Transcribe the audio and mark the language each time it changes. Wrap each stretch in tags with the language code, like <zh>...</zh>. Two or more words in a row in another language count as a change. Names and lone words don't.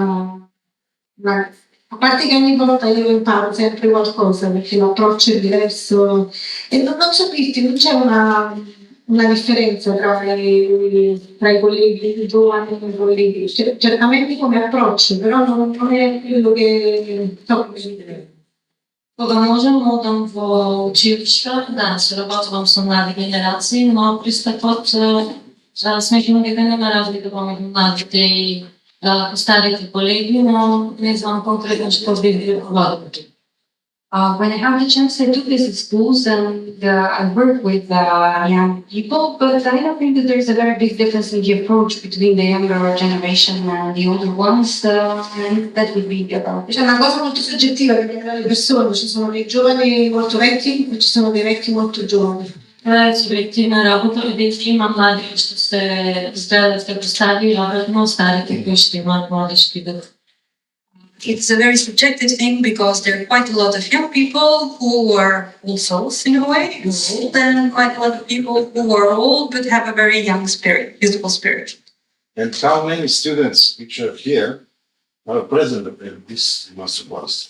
<it>a parte che ogni volta io imparo sempre qualcosa, perché l'approccio è diverso e non so dirti, non c'è una differenza tra i colleghi giovani e i colleghi, certamente come approccio, però non è quello che sto dicendo.</it> <mk>Кога можам, одам во училишта, да, се работувам со млади генерации, но пристапот сметам дека нема разлика помеѓу младите и старите колеги, но не знам конкретно што би било.</mk> <en>When I have the chance, I do visit schools and I work with young people, but I don't think that there's a very big difference in the approach between the younger generation and the older ones, and that would be about it.</en> <it>C'è una cosa molto soggettiva che dipende dalle persone, ci sono dei giovani molto vecchi e ci sono dei vecchi molto giovani.</it> <mk>Субективна работа, бидејќи има млади што се изгледат како стари, веројатно старите кои што имаат младишки дух.</mk> <en>It's a very subjective thing because there are quite a lot of young people who are old souls in a way, and quite a lot of people who are old but have a very young spirit, beautiful spirit. And how many students which are here are present in this masterclass?</en>